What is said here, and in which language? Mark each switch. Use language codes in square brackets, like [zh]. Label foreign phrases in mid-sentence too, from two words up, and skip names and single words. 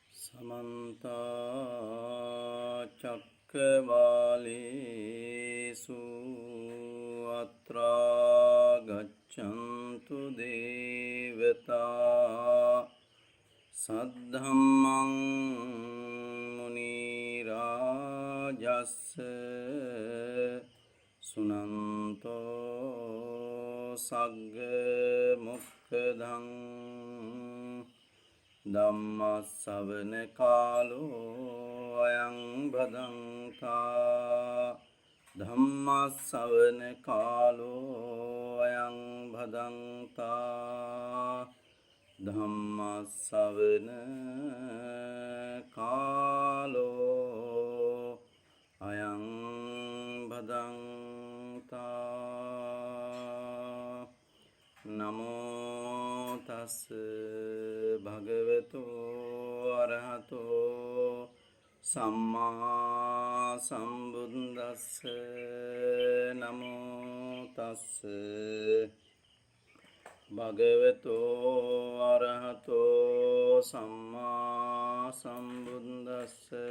[pi] समन्ता चक्रवालेषु अत्रा गच्छन्तु देवता सद्धम्मं मुनिराजस्य सुनन्तो सग्गमुक्खदं ධම්මස්සවන කාලෝ අයං භදංතා ධම්මස්සවන කාලෝ අයං භදංතා ධම්මස්සවන කාලෝ අයං භදංතා නමෝ තස් භගවතු අරහතෝ සම්මා සම්බුද්දස්ස නමෝ තස් භගවතු අරහතෝ සම්මා සම්බුද්දස්ස